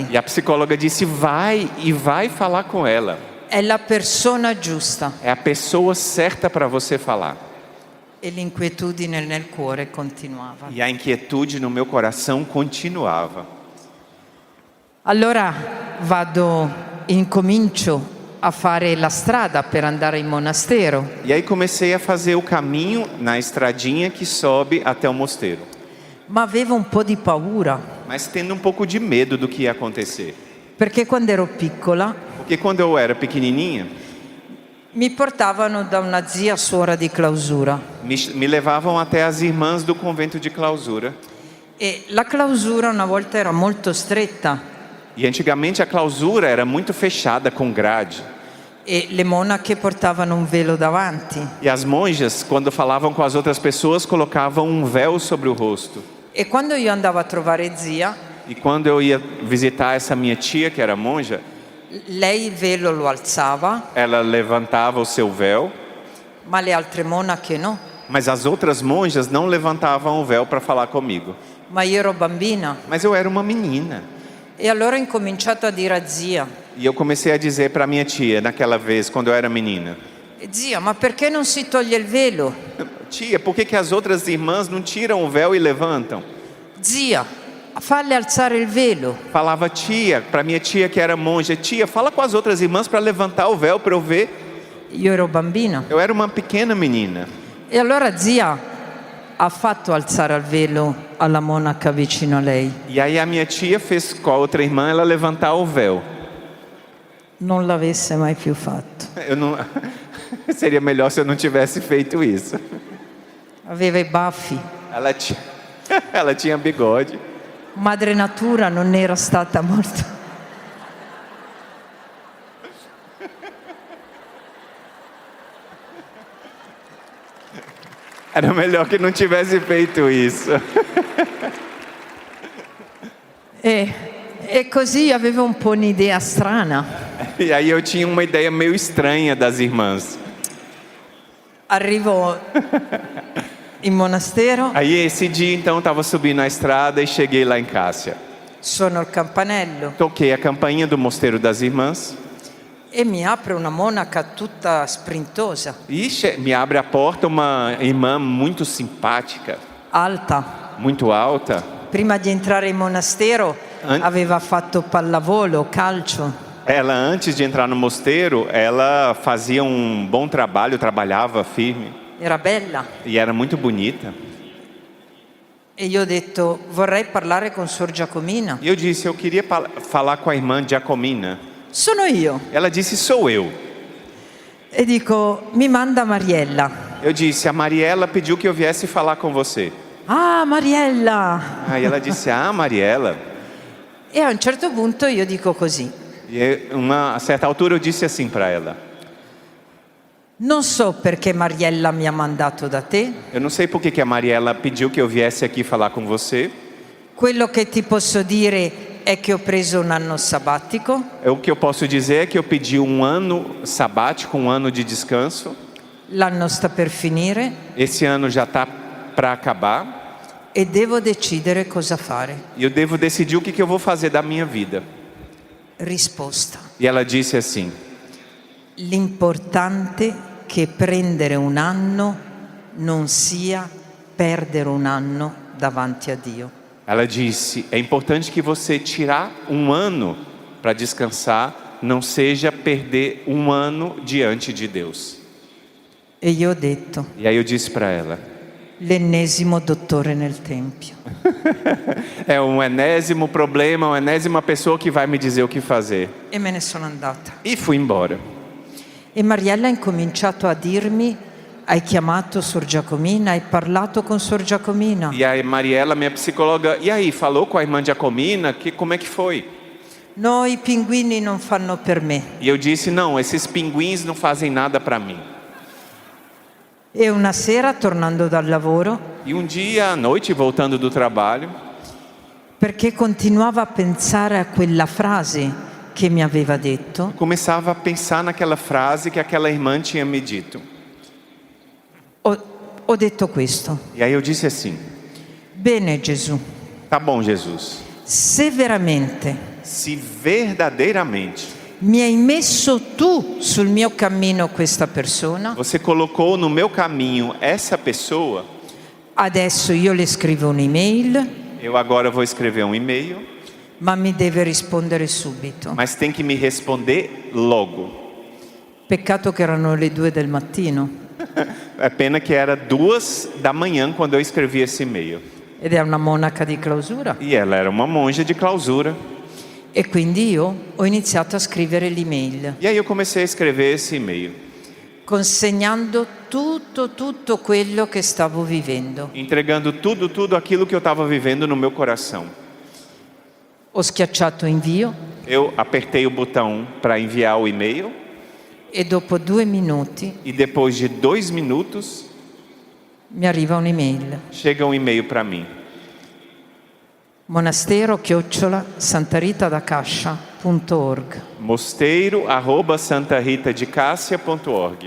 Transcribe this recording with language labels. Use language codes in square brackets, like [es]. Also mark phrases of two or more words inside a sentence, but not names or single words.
[pt] E a psicóloga disse, vai e vai falar com ela. [it] È la persona giusta. [pt] É a pessoa certa para você falar. [it] E l'inquietudine nel cuore continuava. [pt] E a inquietude no meu coração continuava. [it] Allora incomincio a fare la strada per andare in monastero. [pt] E aí comecei a fazer o caminho na estradinha que sobe até o mosteiro. [it] Ma avevo un po' di paura, [pt] Mas tendo um pouco de medo do que ia acontecer. [it] perché quando ero piccola [pt] Porque quando eu era pequenininha, [it] mi portavano da una zia suora di clausura. [pt] me levavam até as irmãs do convento de clausura. [it] E la clausura una volta era molto stretta [pt] E antigamente a clausura era muito fechada com grade. [it] e le monache portavano un velo davanti. [pt] E as monjas, quando falavam com as outras pessoas, colocavam um véu sobre o rosto. [it] E quando io andavo a trovare zia, [pt] E quando eu ia visitar essa minha tia, que era monja, [it] lei il velo lo alzava, [pt] ela levantava o seu véu, [it] ma le altre monache no. [pt] mas as outras monjas não levantavam o véu para falar comigo. [it] Ma io ero bambina. [pt] Mas eu era uma menina. [it] E allora ho incominciato a dire a zia, [pt] E eu comecei a dizer para minha tia, naquela vez, quando eu era menina, [it] zia, ma perché non si toglie il velo? [pt] tia, por que, que as outras irmãs não tiram o véu e levantam? [it] Zia, falle alzare il velo. [pt] Falava tia, para minha tia que era monja, tia, fala com as outras irmãs para levantar o véu para eu ver. [it] Io ero bambina. [pt] Eu era uma pequena menina. [it] E allora zia ha fatto alzare il velo alla monaca vicino a lei. [pt] E aí a minha tia fez com a outra irmã ela levantar o véu. [it] Non l'avesse mai più fatto. [pt] Eu não seria melhor se eu não tivesse feito isso. [it] Aveva i baffi. [pt] Ela tinha bigode. [it] Madre Natura non era stata molto... [pt] Era melhor que não tivesse feito isso. [it] E così avevo un po' un'idea strana. [pt] E aí eu tinha uma ideia meio estranha das irmãs. [it] Arrivo in monastero, [pt] Aí esse dia então eu estava subindo a estrada e cheguei lá em Cássia. [it] suono il campanello [pt] Toquei a campainha do Mosteiro das Irmãs. [it] e mi apre una monaca tutta sprintosa, [pt] E me abre a porta uma irmã muito simpática, [it] alta. [pt] muito alta. [it] Prima di entrare in monastero aveva fatto pallavolo, calcio. [pt] Ela, antes de entrar no mosteiro, ela fazia um bom trabalho, trabalhava firme. [it] Era bella. [pt] E era muito bonita. [it] E io ho detto, vorrei parlare con Suor Giacomina. [pt] E eu disse, eu queria falar com a irmã Giacomina. [it] Sono io. [pt] Ela disse, sou eu. [it] E dico, mi manda Mariella. [pt] Eu disse, a Mariela pediu que eu viesse falar com você. [it] Ah, Mariella! [pt] Aí ela disse, ah, Mariela. [it] E a un certo punto io dico così, [pt] E a certa altura eu disse assim para ela. [it] non so perché Mariella mi ha mandato da te, [pt] Eu não sei por que a Mariela pediu que eu viesse aqui falar com você. [it] quello che ti posso dire è che ho preso un anno sabbatico, [pt] O que eu posso dizer é que eu pedi um ano sabático, um ano de descanso. [it] l'anno sta per finire [pt] Esse ano já está para acabar. [it] e devo decidere cosa fare. [pt] E eu devo decidir o que eu vou fazer da minha vida. [it] Risposta. [pt] E ela disse assim, [it] L'importante è che prendere un anno non sia perdere un anno davanti a Dio. [pt] ela disse, é importante que você tirar um ano para descansar, não seja perder um ano diante de Deus. [it] E io ho detto, [pt] E aí eu disse para ela, [it] l'ennesimo dottore nel tempio. [pt] É um enésimo problema, uma enésima pessoa que vai me dizer o que fazer. [it] E me ne sono andata. [pt] E fui embora. [it] E Mariella ha incominciato a dirmi: hai chiamato Sor Giacomina, hai parlato con Sor Giacomina. [pt] E aí Mariela, minha psicóloga, e aí, falou com a irmã Giacomina? Como é que foi? [it] No, i pinguini non fanno per me. [pt] E eu disse, não, esses pinguins não fazem nada para mim. [it] E una sera, tornando dal lavoro, [pt] E um dia à noite, voltando do trabalho, [it] perché continuava a pensare a quella frase che mi aveva detto, [pt] começava a pensar naquela frase que aquela irmã tinha me dito. [it] ho detto questo: [pt] E aí eu disse assim, [it] bene Gesù, [pt] tá bom, Jesus, [it] se veramente [pt] se verdadeiramente [it] mi hai messo tu sul mio cammino questa persona, [pt] você colocou no meu caminho essa pessoa, [it] adesso io le scrivo un'email, [pt] eu agora vou escrever um e-mail, [it] ma mi deve rispondere subito. [pt] mas tem que me responder logo. [it] Peccato che erano le 2 del mattino [pt] É pena que era 2 da manhã quando eu escrevi esse e-mail. [it] ed è una monaca di clausura. [pt] E ela era uma monja de clausura. [it] E quindi io ho iniziato a scrivere l'email, [pt] E aí eu comecei a escrever esse e-mail, [it] consegnando tutto quello che stavo vivendo. [pt] entregando tudo aquilo que eu estava vivendo no meu coração. [it] Ho schiacciato invio [pt] Eu apertei o botão para enviar o e-mail [it] e dopo 2 minuti [pt] e depois de 2 minutos [it] mi arriva un'email: [pt] chega um e-mail para mim. [it] monastero@santaritadacascia.org. [pt] mosteiro@santaritadecassia.org.